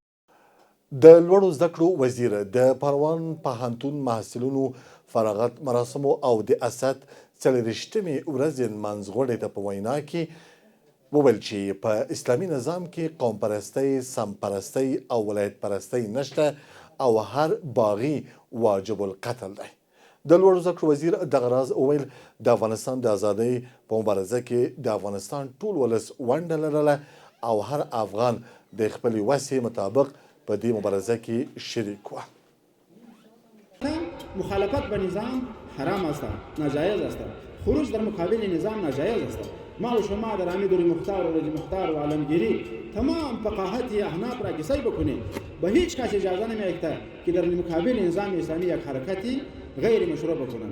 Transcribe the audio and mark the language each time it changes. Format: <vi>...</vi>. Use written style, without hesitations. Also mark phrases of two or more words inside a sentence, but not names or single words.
<ps>د لوړو زده کړو وزیر د پروان پوهنتون محصلینو فراغت مراسمو او د اسد 40مې ورځې نمانځغونډې ته په وینا کې وویل چې په اسلامي نظام کې قوم پرستی، سم پرستی او ولایت پرستی نشته او هر باغي</ps> <ar>واجب القتل</ar> <ps>دی. د لوړو زده کړو وزیر دغه راز وویل د افغانستان د ازادۍ په مبارزه کې د افغانستان ټول ولس ونډه لرله او هر افغان د خپلې وسې مطابق په دې مبارزه کې شریک و.</ps> <fa>مخالفت به نظام حرام است، ناجایز است. خروج در مقابل نظام ناجایز است. ما و شما در حمید مختار و رجی مختار و عالمگیری تمام فقاهت احناف را کسایی بکنید به هیچ کس اجازه نمی‌دهد که در مقابل نظام اسلامی یک حرکتی غیر مشروع بکنند.</fa>